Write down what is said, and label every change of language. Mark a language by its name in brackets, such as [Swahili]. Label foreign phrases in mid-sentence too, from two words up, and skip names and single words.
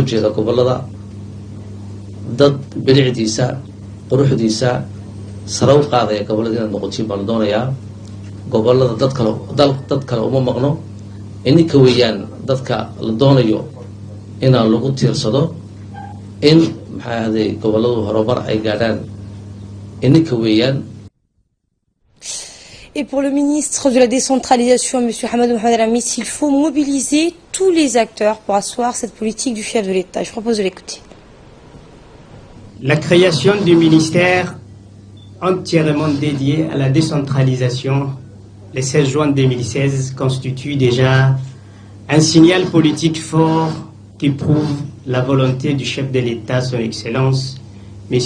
[Somali] jeeda gobolada dad bilicdiisa quruxdiisa sare u qaadaya gobolada inaad noqotiin baan la doonayaa gobolada dad kale uma maqno ininka weeyaan dadka la doonayo inaan lagu tiirsado in maxaa ahday goboladu horumar ay gaadhaan ininka weeyaan. [French] Et pour le ministre de la décentralisation, M. Hamadou Mohamed Ramis, il faut mobiliser tous les acteurs pour asseoir cette politique du chef de l'État. Je propose de l'écouter. La création du ministère entièrement dédié à la décentralisation le 16 juin 2016 constitue déjà un signal politique fort qui prouve la volonté du chef de l'État, son Excellence, M.